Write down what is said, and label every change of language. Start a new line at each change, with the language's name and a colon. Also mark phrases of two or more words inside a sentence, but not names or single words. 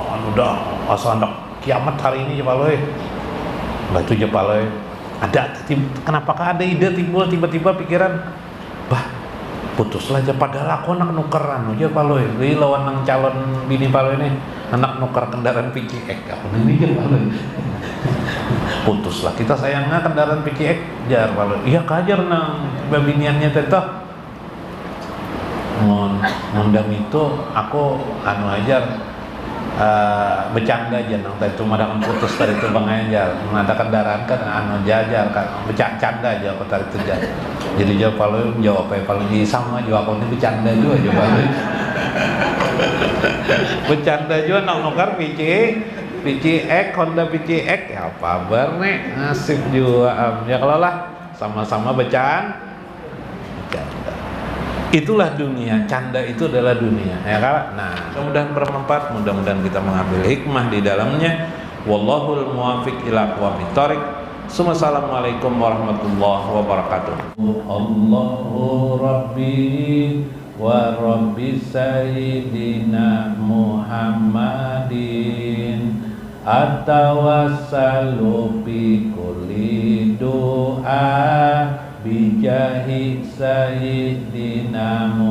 Banjar: anu dah asa hendak kiamat hari ini ya paloy lah itu aja paloy ada kenapa kah ada ide timbul tiba-tiba pikiran bah putuslah aja padahal aku anak nukeran aja paloy jadi lawan nang calon bini paloy ini anak nuker kendaraan PCX aku ini aja paloy putuslah kita sayangnya kendaraan PCX jar paloy iya kajar nang babiniannya tetap ngundang itu aku anu ajar bercanda aja nang tadi cuma dengan putus tadi itu bang ajar ada kendaraan kan anu jajar kan bercanda aja aku tadi itu jar jadi jawab kalau jawab apa paling sama jawab aku ini bercanda juga coba bercanda juga nang nukar PCX Honda PCX ya apa nih nasib juga ya kalau lah sama-sama bercanda itulah dunia,
Indonesian: canda itu adalah dunia
Banjar: ya kan.
Indonesian: Nah, mudah-mudahan bermanfaat, mudah-mudahan kita mengambil hikmah di dalamnya.
Arabic: والله الموفق إلى أقوم الطريق. السلام عليكم ورحمة الله وبركاته. الله ربي ورب سيدنا محمد أتوسل بكل دعاء بجاه سيدنا